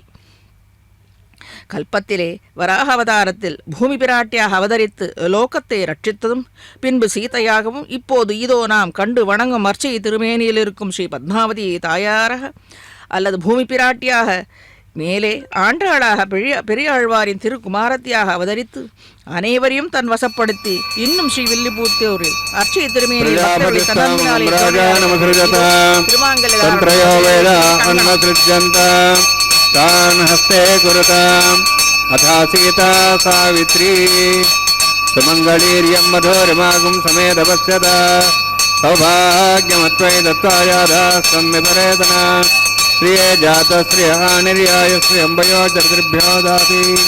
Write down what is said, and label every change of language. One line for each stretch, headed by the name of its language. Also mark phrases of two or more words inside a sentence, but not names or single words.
Tamil: கல்பத்திலே வராக அவதாரத்தில் பூமி பிராட்டியாக அவதரித்து லோகத்தை ரட்சித்ததும் பின்பு சீதையாகவும் இப்போது இதோ நாம் கண்டு வணங்கும் அர்ச்சை திருமேனியில் இருக்கும் ஸ்ரீ பத்மாவதி தாயாராக அல்லது பூமி பிராட்டியாக மேலே ஆண்டாளாக பெரியாழ்வாரின் திருக்குமாரத்தியாக அவதரித்து அனைவரையும் தன் வசப்படுத்தி இன்னும் ஸ்ரீ வில்லிபுத்தூரில் அர்ச்சை திருமேனியில்
Sanskrit: तान् हस्ते कुरुताम् अथा सीता सावित्री सुमङ्गलीर्यं मधुरिमागुं समेधपश्यता सौभाग्यमत्वै दत्तायादास्तं विपरेतना श्रिये जातश्रियहानिर्याय श्रियम्बयो चतुर्भ्यो दाति